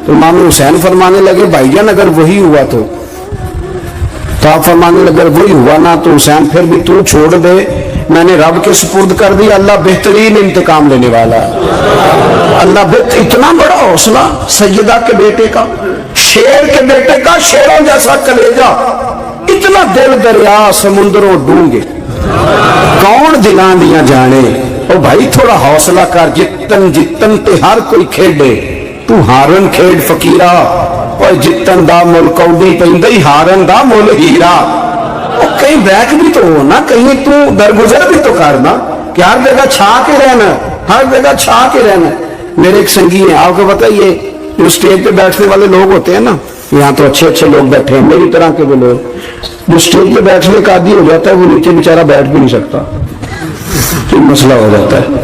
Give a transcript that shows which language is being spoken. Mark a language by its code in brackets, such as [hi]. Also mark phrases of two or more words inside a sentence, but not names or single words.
[ur] تو امام حسین فرمانے لگے بھائی جان اگر وہی ہوا تو آپ فرمانے لگے اگر وہی ہوا نا تو حسین پھر بھی تو چھوڑ دے، میں نے رب کے سپرد کر دیا، اللہ بہترین انتقام لینے والا ہے۔ اللہ اتنا بڑا حوصلہ سیدہ کے بیٹے کا، شیر کے بیٹے کا، شیروں جیسا کلیجہ، اتنا [pa] دل دریا سمندروں ڈونگے، کون دلاں دیاں جانے۔ [ur] او بھائی تھوڑا حوصلہ کر، [pa] جتن جتن تے ہر کوئی کھیڈے، تو ہارن کھیڈ فقیرہ، اور جتن دا مل کوڈی پیندی ہارن دا مل ہیرا۔ [ur] اور کہیں بیک بھی تو ہو نا، کہیں تو درگزر بھی تو کرنا کہ ہر جگہ چھا کے رہنا، ہر جگہ چھا کے رہنا۔ میرے ایک سنگی ہیں، آپ کو بتائیے جو اسٹیج پہ بیٹھنے والے لوگ ہوتے ہیں نا، یہاں تو اچھے اچھے لوگ بیٹھے ہیں میری طرح کے، وہ لوگ جو اسٹیج پہ بیٹھنے کا عادی ہو جاتا ہے وہ نیچے بیچارہ بیٹھ بھی نہیں سکتا، تو مسئلہ ہو جاتا ہے۔